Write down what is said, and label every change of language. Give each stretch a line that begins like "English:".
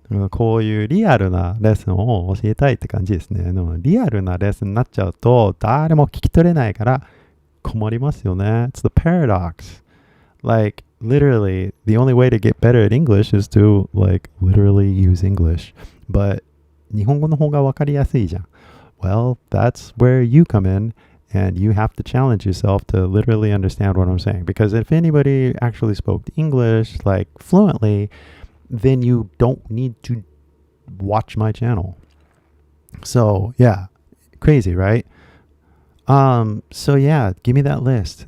Japanese: こういうリアルなレッスンを教えたいって感じですね。でもリアルなレッスンになっちゃうと誰も聞き取れないから困りますよね。
English: It's the paradox. Like, literally, the only way to get better at English is to, like, literally use English.
Japanese: But, 日本語の方がわかりやすいじゃん。
English: Well, that's where you come in, and you have to challenge yourself to literally understand what I'm saying. Because if anybody actually spoke English, like, fluently, then you don't need to watch my channel. So, yeah, crazy, right? So yeah, give me that list.